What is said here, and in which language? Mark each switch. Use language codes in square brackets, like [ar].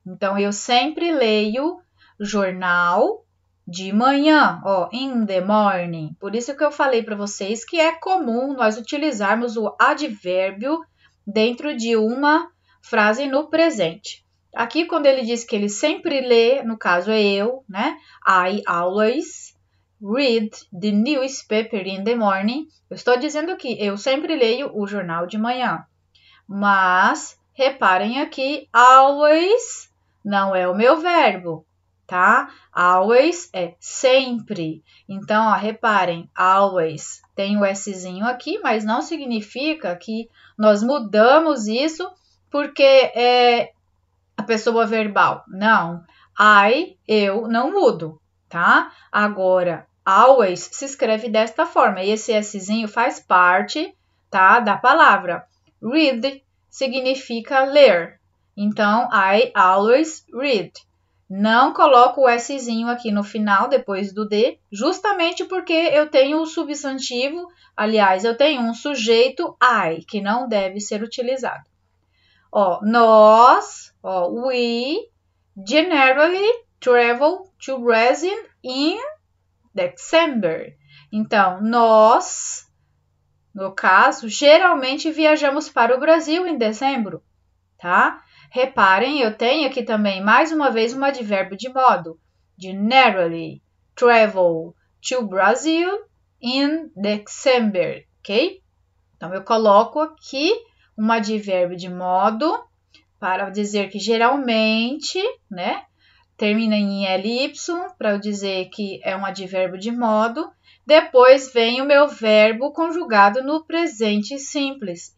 [pt] Então, eu sempre leio jornal de manhã, ó, [en] in the morning. [pt] Por isso que eu falei para vocês que é comum nós utilizarmos o advérbio dentro de uma frase no presente. Aqui, quando ele diz que ele sempre lê, no caso é eu, né? [en] I always read the newspaper in the morning. [pt] Eu estou dizendo que eu sempre leio o jornal de manhã. Mas, reparem aqui, always não é o meu verbo, tá? Always é sempre. Então, ó, reparem, always tem o Szinho aqui, mas não significa que nós mudamos isso porque é a pessoa verbal. Não, eu não mudo, tá? Agora, always se escreve desta forma, e esse Szinho faz parte, tá, da palavra. Read significa ler. Então, [en] I always read. [pt] Não coloco o Szinho aqui no final, depois do D, justamente porque eu tenho o substantivo, aliás, eu tenho um sujeito I, que não deve ser utilizado. Ó, nós, ó, [en] we generally travel to Brazil in December. [pt] Então, nós, no caso, geralmente viajamos para o Brasil em dezembro, tá? Reparem, eu tenho aqui também, mais uma vez, um advérbio de modo. [en] Generally travel to Brazil in December, ok? [pt] Então, eu coloco aqui um advérbio de modo para dizer que geralmente, né? Termina em ly, para eu dizer que é um advérbio de modo. Depois vem o meu verbo conjugado no presente simples.